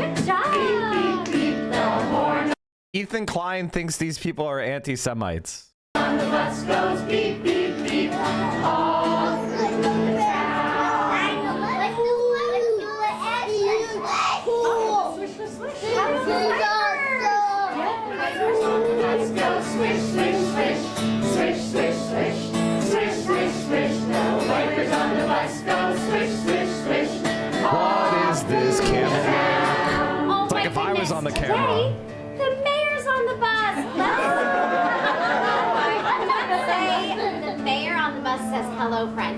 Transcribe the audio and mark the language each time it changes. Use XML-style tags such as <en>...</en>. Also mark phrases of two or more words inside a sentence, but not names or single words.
<en>Good job. Beep, beep, beep. The horn. Ethan Klein thinks these people are anti-Semites. On the bus goes beep, beep, beep, all through the town. Let's do it. Swish, swish, swish. Let's go swish, swish, swish, swish, swish, swish, swish, swish, swish. The wipers on the bus go swish, swish, swish. What is this camera? It's like if I was on the camera. The mayor's on the bus. Let's say the mayor on the bus says hello, friends.</en>